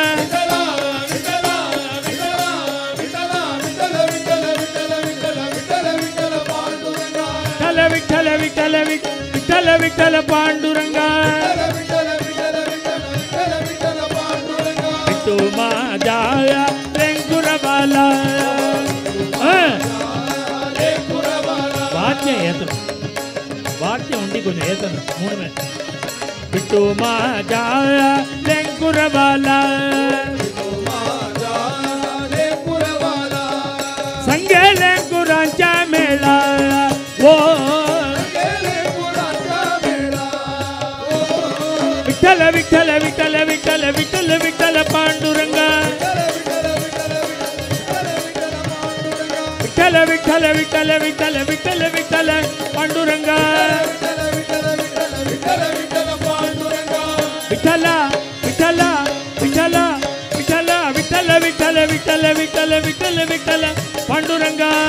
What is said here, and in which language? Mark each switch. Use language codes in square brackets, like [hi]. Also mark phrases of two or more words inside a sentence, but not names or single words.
[mr] विठ्ठल विठ्ठल विठ्ठल विठ्ठल पांडुरंग तू माझा लेंकुरबाला वाद्य [ta] ஏத்தணும் வாத்தியம் உண்டி கொஞ்சம் ஏத்தணும் மூணுமே விட்டு [mr] माझा लेंकुरवाळा संगे लेंकुरांचा मेळा ओ विठ्ठल विठ्ठल विठ्ठल विठ्ठल विठ्ठल विठ्ठल पांडुरंग विठ्ठल विठ्ठल विठ्ठल विठ्ठल विठ्ठल विठ्ठल पांडुरंग विठ्ठल विठ्ठल विठ्ठल विठ्ठल विठ्ठल विठ्ठल विठ्ठल विठ्ठल विठ्ठल विठ्ठल पांडुरंग